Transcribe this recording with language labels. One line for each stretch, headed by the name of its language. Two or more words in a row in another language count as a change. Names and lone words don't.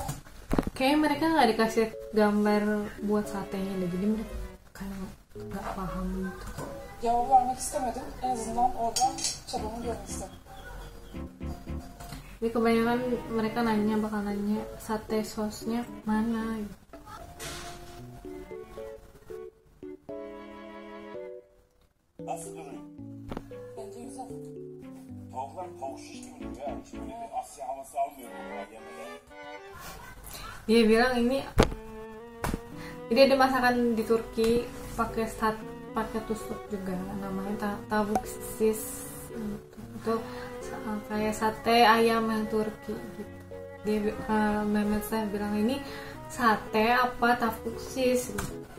Indonesian: Kayaknya mereka nggak dikasih gambar buat satenya deh, jadi mereka kayak nggak paham gitu.
Turkish: cevabı vermek istemedim. En azından orada çabamı görmek istedim.
Indonesian: Jadi kebanyakan mereka bakal nanya sate sosnya mana gitu.
Turkish: Nasıl duruyor? Bence güzel. Tavuklar tavuk şiş gibi duruyor ya. Hiç böyle bir Asya havası almıyor bunlar yemeğe.
Indonesian: Dia bilang ini ada masakan di Turki pakai tusuk juga, namanya
Turkish: tavuk sis
Indonesian: itu kayak sate ayam yang Turki gitu. Dia Mehmet saya bilang ini sate apa
Turkish: tavuk sis
Indonesian: gitu.